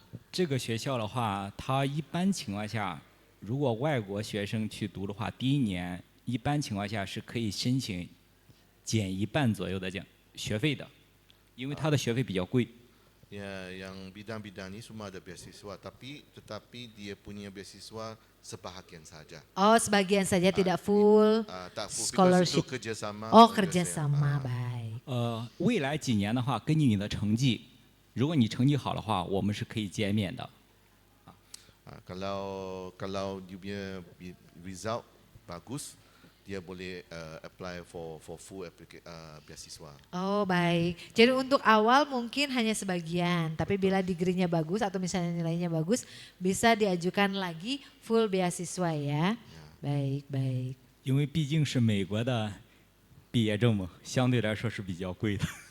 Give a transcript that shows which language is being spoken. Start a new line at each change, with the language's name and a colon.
Chinese: 这个学校的话，它一般情况下，如果外国学生去读的话，第一年一般情况下是可以申请减1半左右的学费的，因为它的学费比较贵。
Malay: Ya, yang bidang-bidang ni semua ada beasiswa, tetapi dia punya beasiswa sebahagian saja.
Indonesian: Oh, sebagian saja tidak full
Malay: Tak full,
English: because
Malay: itu
English: scholarship.
Malay: kerjasama. Oh, dengan USA.
Indonesian: kerjasama, baik.
Chinese: 未来几年的话，根据你的成绩，如果你成绩好的话，我们是可以减免的。
Malay: Kalau
English: you
Malay: punya result bagus, dia boleh
English: apply for
Malay: full beasiswa.
Indonesian: Oh, baik. Jadi untuk awal mungkin hanya sebagian, tapi bila degree-nya bagus atau misalnya nilainya bagus, bisa diajukan lagi full beasiswa ya. Baik, baik.
Chinese: 因为毕竟是美国的毕业证嘛，相对来说是比较贵的。